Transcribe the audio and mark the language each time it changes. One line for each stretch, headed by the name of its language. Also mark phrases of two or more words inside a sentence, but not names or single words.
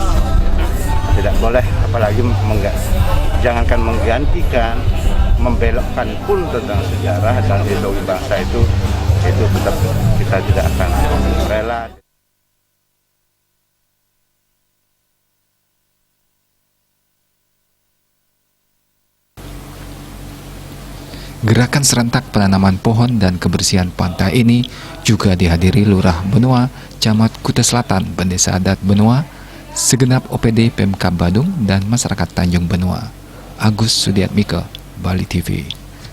Indonesian: Tidak boleh apalagi jangankan menggantikan, membelokkan pun tentang sejarah dan ideologi bangsa itu tetap kita tidak akan rela. Gerakan serentak penanaman pohon dan kebersihan pantai ini juga dihadiri Lurah Benoa, Camat Kuta Selatan, Pendesa Adat Benoa, segenap OPD Pemkab Badung dan masyarakat Tanjung Benoa. Agus Sudiatmika, Bali TV.